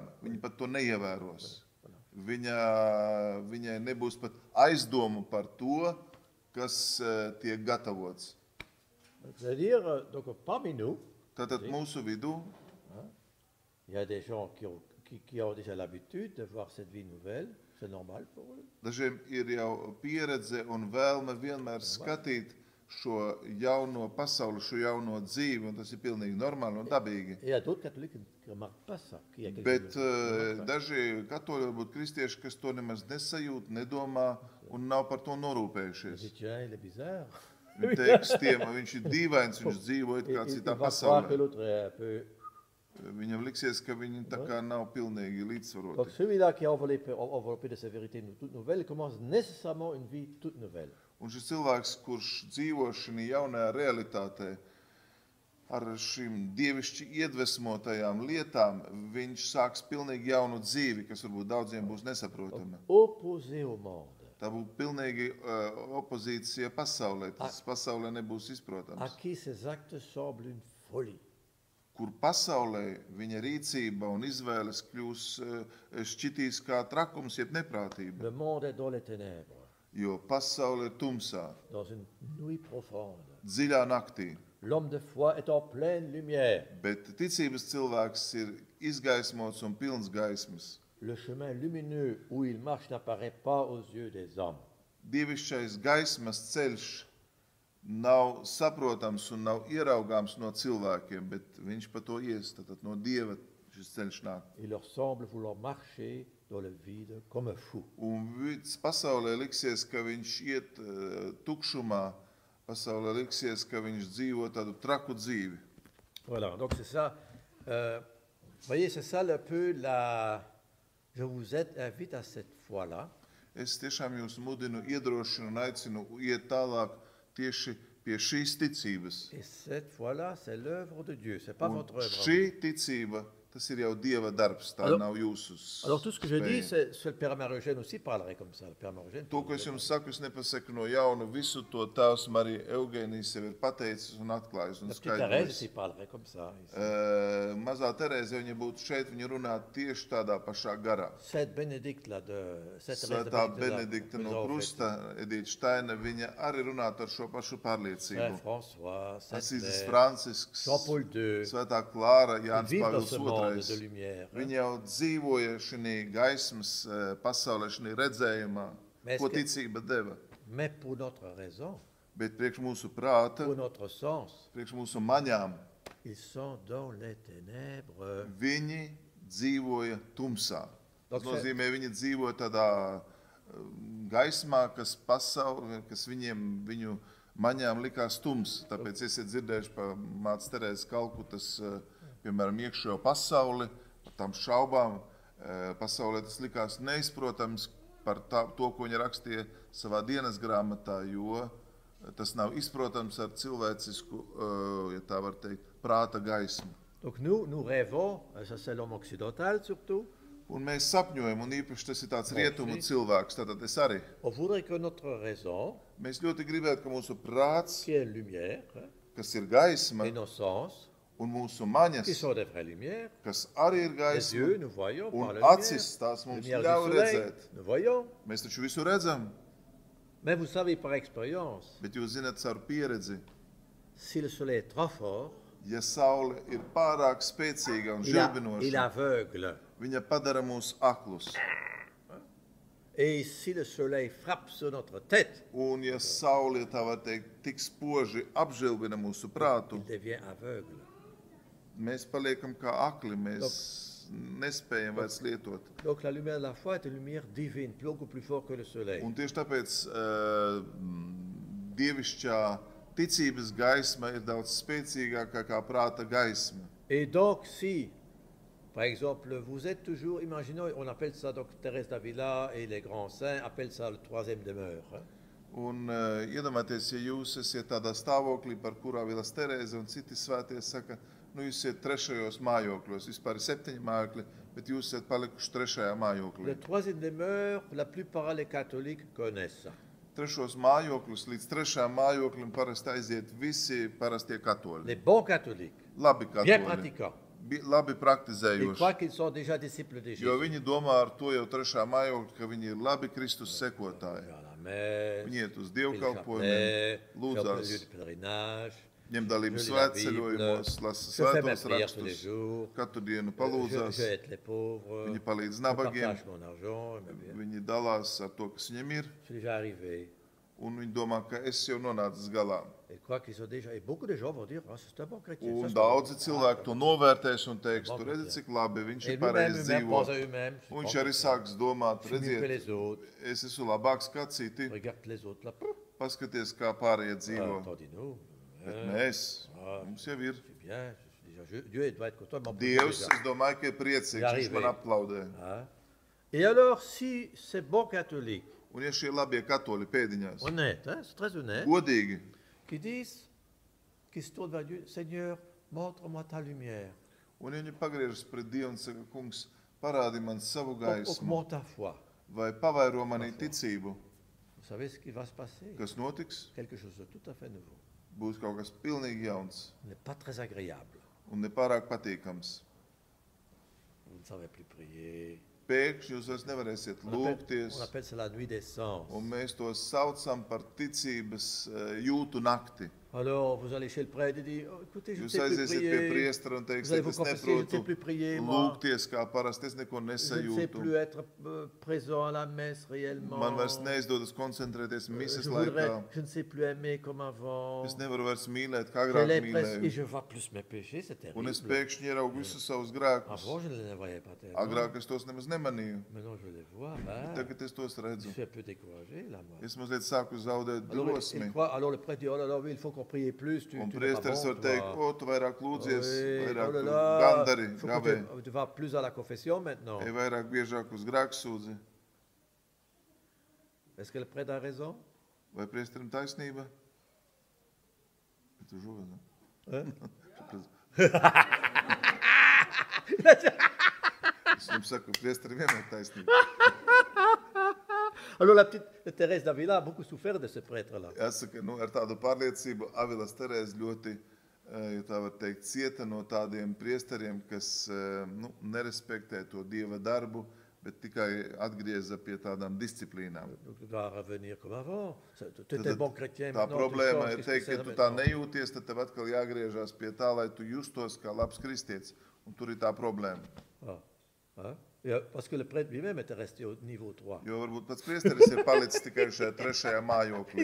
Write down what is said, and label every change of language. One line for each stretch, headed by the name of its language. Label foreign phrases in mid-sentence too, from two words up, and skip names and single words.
Latvian: Viņi pat to neievēros. Viņai nebūs pat aizdomu par to, kas tiek gatavots.
French: C'est-à-dire, donc parmi nous,
Latvian: Tātad mūsu vidū
French: il y a des gens qui ont déjà l'habitude de voir cette vie nouvelle, c'est normal pour eux.
Latvian: dažiem ir jau pieredze un vēlme vienmēr skatīt šo jauno pasauli, šo jauno dzīvi, un tas ir pilnīgi normāli un dabīgi.
French: Et il y a d'autres catholiques qui ne remarquent pas ça. Qu'il y a quelque
Latvian: Bet
French: chose de-
Latvian: daži katoļi, varbūt kristieši, kas to nemaz nesajūt, nedomā un nav par to
French: Je
Latvian: norūpējušies.
French: dis, tiens, il est bizarre.
Latvian: Viņi teiks tiem, viņš ir dīvains, viņš dzīvo it kā
French: Il
Latvian: citā
French: va croire que
Latvian: pasaulē.
French: l'autre est un peu...
Latvian: Viņam liksies, ka viņi tā kā nav pilnīgi
French: Donc
Latvian: līdzsvaroti.
French: celui-là qui a enveloppé de sa vérité toute nouvelle commence nécessairement une vie toute nouvelle.
Latvian: Un šis cilvēks, kurš dzīvo šajā jaunajā realitātē, ar šīm dievišķi iedvesmotajām lietām, viņš sāks pilnīgi jaunu dzīvi, kas varbūt daudziem būs nesaprotama.
French: Opposé au monde,
Latvian: Tā būtu pilnīgi opozīcija pasaulē. Tas pasaulē nebūs
French: à
Latvian: izprotams.
French: qui ces actes semblent une folie.
Latvian: Kur pasaulē viņa rīcība un izvēles kļūs šķitīs kā trakums, jeb neprātība.
French: Le monde est dans les ténèbres,
Latvian: Jo pasaule ir tumsā,
French: dans une nuit profonde.
Latvian: dziļā naktī.
French: L'homme de foi est en pleine lumière.
Latvian: Bet ticības cilvēks ir izgaismots un pilns gaismas.
French: Le chemin lumineux où il marche n'apparaît pas aux yeux des hommes.
Latvian: Dievišķais gaismas ceļš nav saprotams un nav ieraugāms no cilvēkiem, bet viņš pa to ies, tad no Dieva šis ceļš nāk.
French: Il leur semble vouloir marcher dans le vide comme un fou.
Latvian: Un viss pasaulē liksies, ka viņš iet tukšumā, pasaulē liksies, ka viņš dzīvo tādu traku dzīvi.
French: Voilà, donc c'est ça. Voyez, c'est ça un peu la... Je vous invite à cette foi-là.
Latvian: Es tiešām jūs mudinu, iedrošinu un aicinu iet tālāk tieši pie šīs ticības.
French: Et cette foi-là, c'est l'œuvre de Dieu, c'est pas
Latvian: Un
French: votre œuvre.
Latvian: šī ticība, tas ir jau Dieva darbs, tā
French: Alors-
Latvian: nav jūsu
French: Alors tout ce que je dis,
Latvian: spēja.
French: c'est le Père Marie-Eugène aussi parlerait comme ça. Le Père Marie-Eugène
Latvian: To, ko es jums saku, es nepasaku no jauna, visu to tēvs Marija Eugēnijas sev ir pateicis un atklājis un
French: La petite Thérèse
Latvian: skaidrojis.
French: aussi parlerait comme ça. ici.
Latvian: Mazā Terēze, ja viņa būtu šeit, viņa runā tieši tādā pašā garā.
French: Sainte Bénédicte, là, Sainte Thérèse de
Latvian: Svētā
French: Bénédicte,
Latvian: Benedikta no
French: nous avons fait.
Latvian: Krusta, Edita Štaina, viņa arī runātu ar šo pašu
French: Saint
Latvian: pārliecību.
French: François, Saint
Latvian: Asīzes
French: Claire,
Latvian: Francisks,
French: Jean-Paul II,
Latvian: Svētā Klāra,
French: ils
Latvian: Jānis
French: vivent dans
Latvian: Pāvils
French: ce monde de
Latvian: II.
French: lumière. hein.
Latvian: Viņi jau dzīvoja šajā gaismas pasaulē, šajā redzējumā, Mēs ko ka- ticība deva.
French: Mais pour notre raison,
Latvian: Bet priekš mūsu prāta,
French: pour notre sens,
Latvian: priekš mūsu maņām,
French: ils sont dans les ténèbres.
Latvian: viņi dzīvoja tumsā. Tas
French: Donc,
Latvian: nozīmē, viņi dzīvoja tādā gaismā, kas viņu maņām likās tums. Tāpēc esiet dzirdējuši par mātes Terēzes Kalkutas, piemēram, iekšējo pasauli, tam šaubām. Pasaulē tas likās neizprotams par to, ko viņa rakstīja savā dienas grāmatā, jo tas nav izprotams ar cilvēcisku, ja tā var teikt, prāta gaismu.
French: Donc nous rêvons, ça c'est l'homme occidental surtout,
Latvian: Un mēs sapņojam, un īpaši tas ir tāds rietumu cilvēks, tātad es arī.
French: on voudrait que notre raison,
Latvian: Mēs ļoti gribētu, ka mūsu prāts,
French: qui est lumière,
Latvian: kas ir gaisma,
French: et nos sens,
Latvian: un mūsu
French: qui
Latvian: maņas,
French: sont des vraies lumières,
Latvian: kas arī ir
French: les
Latvian: gaisma,
French: yeux, nous voyons par
Latvian: un
French: la
Latvian: acis tās mums
French: lumière
Latvian: ļauj
French: du soleil,
Latvian: redzēt.
French: nous voyons.
Latvian: Mēs taču visu redzam,
French: Mais vous savez par expérience,
Latvian: bet jūs zināt caur pieredzi,
French: si le soleil est trop fort,
Latvian: ja saule ir pārāk spēcīga un
French: il
Latvian: žilbinoša,
French: aveugle.
Latvian: viņa padara mūs aklus.
French: Et si le soleil frappe sur notre tête,
Latvian: Un ja saule, tā var teikt, tik spoži apžilbina mūsu prātu,
French: il devient aveugle.
Latvian: mēs paliekam kā akli, mēs nespējam vairs lietot.
French: Donc la lumière de la foi est une lumière divine, beaucoup plus forte que le soleil.
Latvian: Un tieši tāpēc dievišķā ticības gaisma ir daudz spēcīgākā kā prāta gaisma.
French: Et donc si, par exemple, vous êtes toujours, imaginons, on appelle ça, donc Thérèse d'Avila et les grands saints appellent ça le troisième demeure. Hein.
Latvian: Un iedomājieties, ja jūs esat tādā stāvoklī, par kurā Vilas Terēze un citi svētie saka, nu jūs esat trešajos mājokļos, vispār ir 7 mājokļi, bet jūs esat palikuši trešajā mājokļī.
French: Le troisième demeure, la plupart des catholiques connaissent ça.
Latvian: Trešos mājokļus līdz trešajam mājoklim parasti aiziet visi parastie katoļi.
French: Les bons catholiques,
Latvian: Labi
French: bien
Latvian: katoļi,
French: pratiquants,
Latvian: labi
French: ils
Latvian: praktizējoši.
French: croient qu'ils sont déjà disciples de
Latvian: Jo
French: Jésus.
Latvian: viņi domā ar to jau trešā mājokļa, ka viņi ir labi Kristus sekotāji.
French: À la messe,
Latvian: Viņi iet uz
French: fait le
Latvian: dievkalpojumiem,
French: chapelet, fait le lieu
Latvian: lūdzās,
French: de pèlerinage,
Latvian: ņem dalību
French: je lis la Bible,
Latvian: svētceļojumos, lasa
French: je fais mes
Latvian: svētos
French: prières tous les
Latvian: rakstus,
French: jours,
Latvian: katru dienu
French: je
Latvian: palūdzās,
French: aide les pauvres,
Latvian: viņi palīdz
French: je
Latvian: nabagiem,
French: partage mon argent, mais bien,
Latvian: viņi dalās ar to, kas viņiem ir,
French: je suis déjà arrivé.
Latvian: un viņi domā, ka es jau nonācis galā.
French: Ils croient qu'ils sont déjà, et beaucoup de gens vont dire, ah, c'est un bon chrétien.
Latvian: Un
French: ça, c'est un
Latvian: daudzi
French: bon
Latvian: cilvēki to novērtēs un teiks, tu
French: Bon,
Latvian: redzi, cik labi viņš
French: Et
Latvian: ir
French: eux-mêmes,
Latvian: pareizi
French: eux-mêmes
Latvian: dzīvo.
French: pensent à eux-mêmes. je suis
Latvian: Un viņš
French: bon
Latvian: arī
French: chrétien.
Latvian: sāks domāt,
French: Je suis mieux que
Latvian: redziet,
French: les autres.
Latvian: es esmu labāks kā citi,
French: Regarde les autres là.
Latvian: paskaties, kā pārējie dzīvo.
French: Attendez-nous.
Latvian: Bet mēs, Ah. mums jau ir.
French: C'est bien. Je suis déjà, Dieu il doit être content de m'applaudir
Latvian: Dievs,
French: déjà.
Latvian: es domāju, ka ir priecīgs, viņš man aplaudē.
French: Hein? Et alors, si ces bons catholiques,
Latvian: Un ja šie labie katoļi pēdiņās,
French: honnêtes, hein, c'est très honnête,
Latvian: godīgi,
French: qui disent, qui se tournent vers Dieu, Seigneur, montre-moi ta lumière,
Latvian: un ja viņi pagriežas pret Dievu un saka, kungs, parādi man savu gaismu,
French: augmente ta foi.
Latvian: vai pavairo manī ticību,
French: Vous savez ce qui va se passer?
Latvian: kas notiks,
French: Quelque chose de tout à fait nouveau.
Latvian: būs kaut kas pilnīgi jauns
French: Ce n'est pas très agréable.
Latvian: un nepārāk patīkams.
French: Vous ne savez plus prier.
Latvian: Pēkšņi jūs vairs nevarēsiet lūgties,
French: On appelle ça la nuit des sens.
Latvian: un mēs to saucam par ticības jūtu nakti.
French: Alors, vous allez chez le prêtre et dites, oh, écoutez, je ne
Latvian: Jūs
French: sais plus
Latvian: aiziesiet pie
French: prier.
Latvian: priestera un
French: Vous allez
Latvian: teiksiet,
French: vous
Latvian: es
French: confesser, je ne sais
Latvian: neprotu
French: plus prier, moi.
Latvian: lūgties kā parasti, es neko
French: Je ne sais
Latvian: nesajūtu.
French: plus être présent à la messe réellement.
Latvian: Man vairs neizdodas koncentrēties misas
French: Je voudrais,
Latvian: laikā.
French: je ne sais plus aimer comme avant.
Latvian: Es nevaru vairs mīlēt, kā
French: J'ai
Latvian: agrāk
French: l'impression, et
Latvian: mīlēju.
French: je vois plus mes péchés, c'est
Latvian: Un es
French: terrible.
Latvian: pēkšņi ieraugu visus savus grēkus.
French: Avant, je ne les voyais pas tellement.
Latvian: Agrāk es tos nemaz nemanīju.
French: Maintenant, je les vois. Ben,
Latvian: Tagad es tos
French: je
Latvian: redzu.
French: suis un peu découragé, là, moi.
Latvian: Es mazliet sāku zaudēt
French: Alors,
Latvian: drosmi.
French: alors le prêtre dit, oh là là, oui, il faut qu'on prie plus, tu
Latvian: Un
French: n'es pas
Latvian: priesteris var
French: bon,
Latvian: teikt,
French: toi.
Latvian: o, tu vairāk lūdzies,
French: Oui,
Latvian: vairāk
French: oh là
Latvian: tu
French: là,
Latvian: gandari,
French: faut
Latvian: gavē.
French: que tu vas plus à la confession maintenant.
Latvian: Ej vairāk biežāk uz grēku sūdzi.
French: Est-ce que le prêtre a raison?
Latvian: Vai priesterim taisnība? Tu žuvi, ne?
French: Hein?
Latvian: Es jums saku, priesterim vienmēr taisnība.
French: Alors la petite Thérèse d'Avila a beaucoup souffert de ce prêtre-là.
Latvian: Jāsaka, nu, ar tādu pārliecību Avilas Terēze ļoti, ja tā var teikt, cieta no tādiem priesteriem, kas nu, nerespektē to Dieva darbu, bet tikai atgrieza pie tādām disciplīnām.
French: Donc tu dois revenir comme avant. Tu étais bon chrétien,
Latvian: Tā
French: maintenant tu
Latvian: problēma
French: changes,
Latvian: ir
French: qu'est-ce que
Latvian: teikt,
French: c'est
Latvian: ja tu tā
French: maintenant?
Latvian: nejūties, tad tev atkal jāgriežās pie tā, lai tu justos kā labs kristietis. Un tur ir tā problēma.
French: Ah, hein? Et, parce que le prêtre lui-même était resté au niveau 3.
Latvian: Jo varbūt pats priesteris ir palicis tikai šajā trešajā mājoklī.